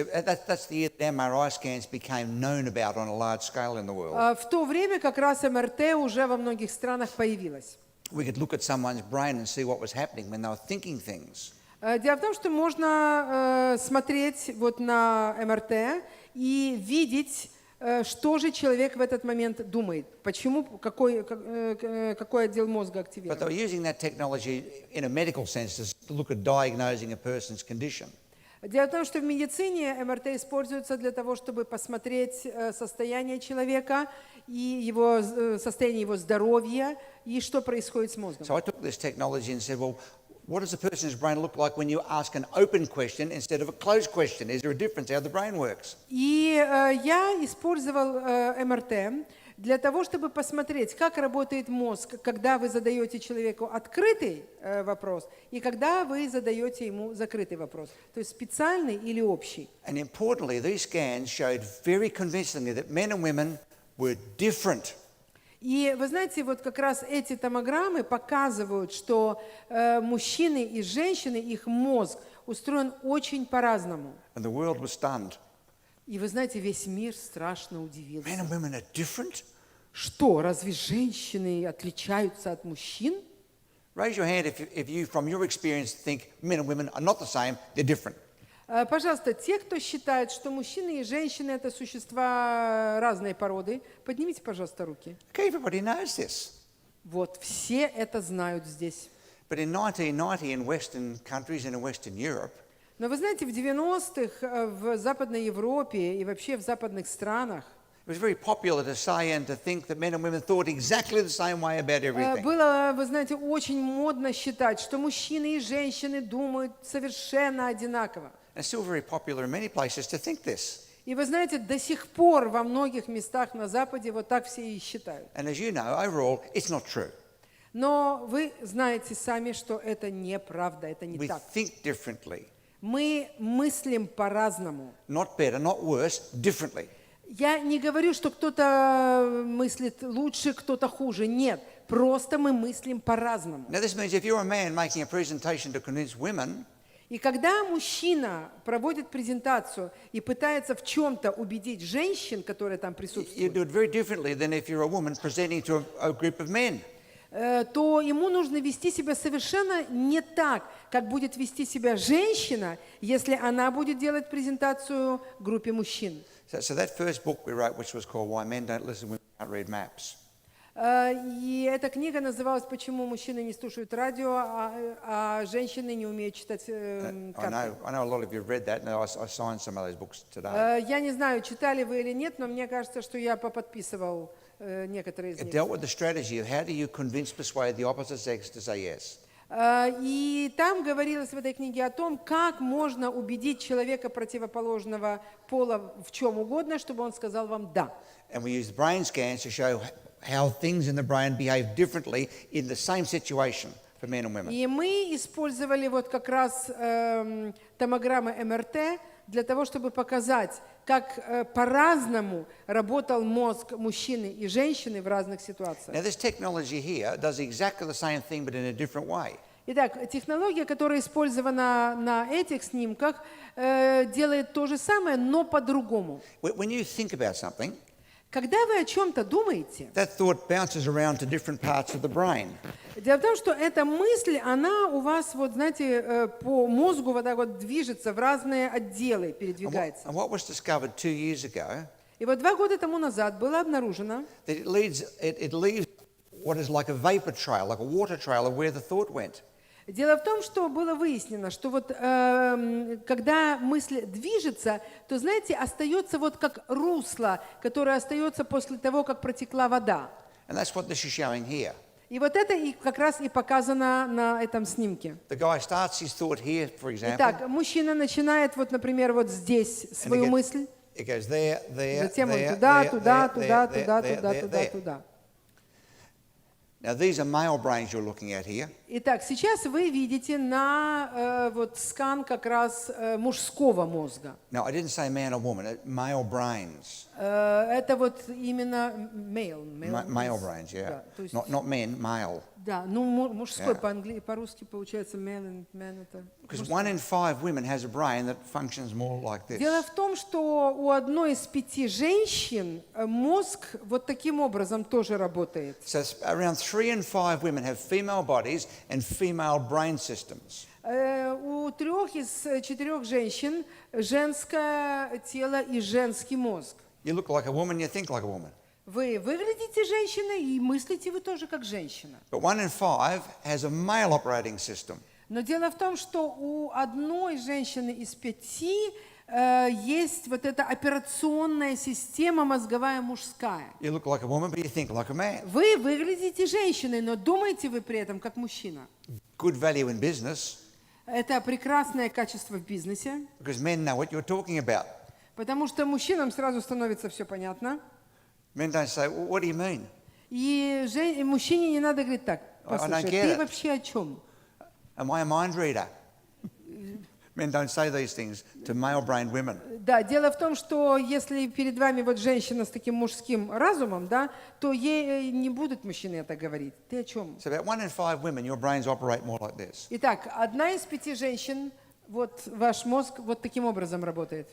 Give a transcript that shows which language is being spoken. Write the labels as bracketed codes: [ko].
[en] so that's the year that MRI scans became known about on a large scale in the world. [ru] В то время как раз МРТ уже во многих странах появилась. [en] We could look at someone's brain and see what was happening when they were thinking things. [ru] Дело в том, что можно смотреть вот на МРТ и видеть, что же человек в этот момент думает, почему, какой отдел мозга [en] But they were [ru] активирован. [en] using that technology in a medical sense to look at diagnosing a person's condition. [ru] Дело в том, что в медицине МРТ используется для того, чтобы посмотреть состояние человека и его состояние его здоровья и что происходит с мозгом. [en] So I took this technology and said, well, what does a person's brain look like when you ask an open question instead of a closed question? Is there a difference how the brain works? [ru] И я использовал МРТ для того, чтобы посмотреть, как работает мозг, когда вы задаете человеку открытый вопрос и когда вы задаете ему закрытый вопрос. То есть специальный или общий. [en] And importantly, these scans showed very convincingly that men and women were different. [ru] И вы знаете, вот как раз эти томограммы показывают, что мужчины и женщины, их мозг устроен очень по-разному. [en] And the world was stunned. [ru] И вы знаете, весь мир страшно удивился. [en] Men and women are different? [ru] Что, разве женщины отличаются от мужчин? [en] Raise your hand if you, from your experience, think men and women are not the same, they're different. [ru] Пожалуйста, те, кто считает, что мужчины и женщины – это существа разной породы, поднимите, пожалуйста, руки. [en] Okay, everybody knows this. [ru] Вот, все это знают здесь. [en] But in 1990 in Western countries and in Western Europe, [ru] Но вы знаете, в 90-х в Западной Европе и вообще в западных странах [en] it was very popular to say and to think that men and women thought exactly the same way about everything. [ru] было, вы знаете, очень модно считать, что мужчины и женщины думают совершенно одинаково. [en] And it's still very popular in many places to think this. [ru] И вы знаете, до сих пор во многих местах на Западе вот так все и считают. [en] And as you know, overall, it's not true. [ru] Но вы знаете сами, что это неправда, это не [en] We [ru] так. [en] think differently. [ru] Мы мыслим по-разному. [en] Not better, not worse, differently. [ru] Я не говорю, что кто-то мыслит лучше, кто-то хуже. Нет, просто мы мыслим по-разному. [en] Now this means if you're a man making a presentation to convince women, [ru] И когда мужчина проводит презентацию и пытается в чем-то убедить женщин, которые там [en] you [ru] присутствуют, [en] do it very differently than if you're a woman presenting to a group of men. [ru] то ему нужно вести себя совершенно не так, как будет вести себя женщина, если она будет делать презентацию группе мужчин. [en] So that first book we wrote, which was called Why Men Don't Listen, Women Can't Read Maps. [ru] И эта книга называлась «Почему мужчины не слушают радио, а женщины не умеют читать [en] I [ru] карты». [en] know a lot of you have read that, and I signed some of those books today. [ru] Я не знаю, читали вы или нет, но мне кажется, что я поподписывал некоторые из [en] It [ru] них. [en] dealt with the strategy of how do you convince, persuade the opposite sex to say yes. [ru] И там говорилось в этой книге о том, как можно убедить человека противоположного пола в чем угодно, чтобы он сказал вам «да». [en] And we used brain scans to show how things in the brain behave differently in the same situation for men and women. [ru] И мы использовали вот как раз томограммы МРТ для того, чтобы показать, как по-разному работал мозг мужчины и женщины в разных ситуациях. [en] Now this technology here does exactly the same thing but in a different way. [ru] Итак, технология, которая использована на этих снимках, делает то же самое, но по-другому. [en] When you think about something, [ru] Когда вы о чем-то думаете, [en] that thought bounces around to different parts of the brain. [ru] дело в том, что эта мысль, она у вас, вот знаете, по мозгу вот так вот движется, в разные отделы передвигается. [en] And what was discovered 2 years ago, [ru] И вот 2 года тому назад было обнаружено, [en] that it leaves what is like a vapor trail, like a water trail of where the thought went. [ru] дело в том, что было выяснено, что вот когда мысль движется, то, знаете, остается вот как русло, которое остается после того, как протекла вода. [en] And that's what this is showing here. [ru] И вот это и как раз и показано на этом снимке. [en] The guy starts his thought here, for example. [ru] Итак, мужчина начинает вот, например, вот здесь свою мысль, [en] It goes there, there, [ru] затем он [en] there, [ru] туда, [en] there, [ru] туда, [en] there, [ru] туда, [en] there, [ru] туда, [en] there, [ru] туда, [en] there, [ru] туда, [en] there. [ru] туда. [en] Now these are male brains you're looking at here. [ru] Итак, сейчас вы видите на вот скан как раз мужского мозга. [en] Now I didn't say man or woman, male brains. [ru] Это вот именно male [en] Brains, yeah. [ru] Да, то есть, [en] Not men, male. [ru] да, ну мужской по-русски получается man это. [en] Because 1 in 5 women has a brain that functions more like this. [ru] Дело в том, что у 1 из 5 женщин мозг вот таким образом тоже работает. [en] So around 3 in 5 women have female bodies and female brain systems. [ru] У 3 из 4 женщин женское тело и женский мозг. [en] You look like a woman, you think like a woman. [ru] Вы выглядите женщиной и мыслите вы тоже как женщина. [en] But 1 in 5 has a male operating system. [ru] Но дело в том, что у одной женщины из 5 есть вот эта операционная система мозговая мужская. [en] You look like a woman, but you think like a man. [ru] Вы выглядите женщиной, но думаете вы при этом как мужчина. [en] Good value in business, [ru] Это прекрасное качество в бизнесе, [en] because men know what you're talking about. [ru] потому что мужчинам сразу становится все понятно. [en] Men don't say, well, what do you mean? [ru] И мужчине не надо говорить так: послушай, [en] get [ru] ты [en] it. [ru] вообще о чем? [en] Am I a mind reader? Men don't say these things to male-brained women. [ru] Да, дело в том, что если перед вами вот женщина с таким мужским разумом, да, то ей не будут мужчины это говорить. Ты о чем? [en] So about 1 in 5 women, your brains operate more like this. [ru] Итак, 1 из 5 женщин, вот ваш мозг вот таким образом работает.